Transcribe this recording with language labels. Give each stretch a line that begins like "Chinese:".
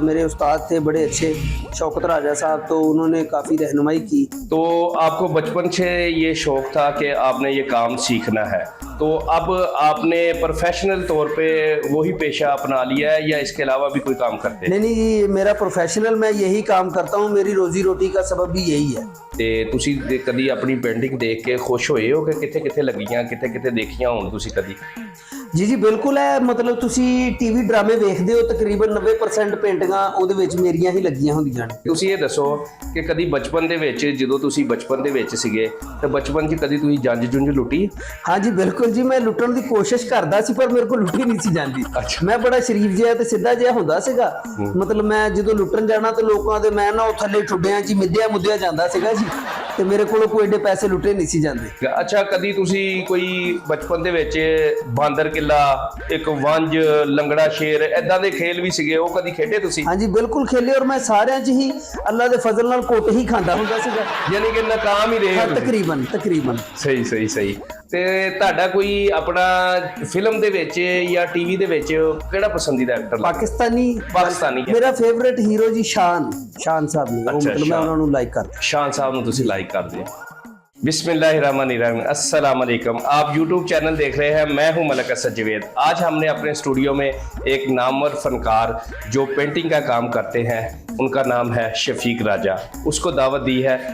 Hindi: मेरे उस्ताद थे बड़े अच्छे, शौकत राजा साहब, तो उन्होंने काफ़ी रहनुमाई की। तो आपको बचपन से ये शौक था कि आपने ये काम सीखना है, तो अब आपने प्रोफेशनल तौर पे वही पेशा अपना लिया है या इसके अलावा भी कोई काम करते हैं? नहीं नहीं जी, मेरा प्रोफेशनल मैं यही काम करता हूँ। मेरी रोजी रोटी का सबब भी यही है।
Punjabi: ਤੇ ਤੁਸੀਂ ਕਦੀ ਆਪਣੀ ਪੇਂਟਿੰਗ ਦੇਖ ਕੇ ਖੁਸ਼ ਹੋਏ ਹੋ ਕਿ ਕਿੱਥੇ ਕਿੱਥੇ ਲੱਗੀਆਂ, ਕਿੱਥੇ ਕਿੱਥੇ ਦੇਖੀਆਂ ਹੁਣ ਤੁਸੀਂ ਕਦੀ? ਜੀ ਜੀ ਬਿਲਕੁਲ ਹੈ। ਮਤਲਬ ਤੁਸੀਂ ਟੀਵੀ ਡਰਾਮੇ ਵੇਖਦੇ ਹੋ, ਤਕਰੀਬਨ 90% ਪੇਂਟਿੰਗਾਂ ਉਹਦੇ ਵਿੱਚ ਮੇਰੀਆਂ ਹੀ ਲੱਗੀਆਂ ਹੁੰਦੀਆਂ ਨੇ। ਤੁਸੀਂ ਇਹ ਦੱਸੋ ਕਿ ਕਦੀ ਬਚਪਨ ਦੇ ਵਿੱਚ, ਜਦੋਂ ਤੁਸੀਂ ਬਚਪਨ ਦੇ ਵਿੱਚ ਸੀਗੇ ਤਾਂ ਬਚਪਨ 'ਚ ਕਦੀ ਤੁਸੀਂ ਜੰਜ ਜੁੰਝ ਲੁੱਟੀ? ਹਾਂਜੀ ਬਿਲਕੁਲ ਜੀ, ਮੈਂ ਲੁੱਟਣ ਦੀ ਕੋਸ਼ਿਸ਼ ਕਰਦਾ ਸੀ ਪਰ ਮੇਰੇ ਕੋਲ ਲੁੱਟੀ ਨਹੀਂ ਸੀ ਜਾਂਦੀ। ਅੱਛਾ। ਮੈਂ ਬੜਾ ਸ਼ਰੀਫ ਜਿਹਾ ਤੇ ਸਿੱਧਾ ਜਿਹਾ ਹੁੰਦਾ ਸੀਗਾ। ਮਤਲਬ ਮੈਂ ਜਦੋਂ ਲੁੱਟਣ ਜਾਣਾ ਤੇ ਲੋਕਾਂ ਦੇ ਮੈਂ ਨਾ ਉਹ ਥੱਲੇ ਠੁੱਡਿਆਂ 'ਚ ਮਿੱਧਿਆ ਜਾਂਦਾ ਸੀਗਾ ਜੀ, ਤੇ ਮੇਰੇ ਕੋਲੋਂ ਕੋਈ ਏਡੇ ਪੈਸੇ ਲੁੱਟੇ ਨਹੀਂ ਸੀ ਜਾਂਦੇ। ਅੱਛਾ, ਕਦੀ ਤੁਸੀਂ ਕੋਈ ਬਚਪਨ ਦੇ ਵਿੱਚ ਬਾਂਦਰ ਕਿੱਲਾ, ਇੱਕ ਵੰਜ, ਲੰਗੜਾ ਸ਼ੇਰ, ਐਦਾਂ ਦੇ ਖੇਲ ਵੀ ਸੀਗੇ, ਉਹ ਕਦੀ ਖੇਡੇ ਤੁਸੀਂ? ਹਾਂਜੀ ਬਿਲਕੁਲ ਖੇਲੇ, ਔਰ ਮੈਂ ਸਾਰਿਆਂ 'ਚ ਹੀ ਅੱਲਾ ਦੇ ਫਜ਼ਲ ਨਾਲ ਕੁੱਟ ਹੀ ਖਾਂਦਾ ਹੁੰਦਾ ਸੀਗਾ। ਯਾਨੀ ਕਿ ਨਾਕਾਮ ਹੀ ਰਹੇ ਹਾਂ, ਹੋ ਤੁਸੀਂ? ਤਕਰੀਬਨ। ਸਹੀ। ਤੇ ਤੁਹਾਡਾ ਕੋਈ ਆਪਣਾ ਫਿਲਮ ਦੇ ਵਿੱਚ ਜਾਂ ਟੀਵੀ ਦੇ ਵਿੱਚ ਕਿਹੜਾ ਪਸੰਦੀਦਾ ਐਕਟਰ ਲੱਗਦਾ? ਪਾਕਿਸਤਾਨੀ ਮੇਰਾ ਫੇਵਰਿਟ ਹੀਰੋ ਜੀ ਸ਼ਾਨ ਸਾਹਿਬ ਨੇ। ਉਹ ਮਤਲਬ ਮੈਂ ਉਹਨਾਂ ਨੂੰ ਲਾਈਕ ਕਰਦਾ।
Hindi: शान साहब
Punjabi: ਨੂੰ ਤੁਸੀਂ ਲਾइक
Hindi: करते हैं। बिस्मिल्लाहिर्रहमानिर्रहीम, अस्सलाम वालेकुम। आप YouTube चैनल देख रहे हैं, मैं हूं मलक असद जवेद। आज हमने अपने स्टूडियो में एक नामवर फनकार जो पेंटिंग का काम करते हैं, उनका नाम है शफीक राजा, उसको दावत दी है।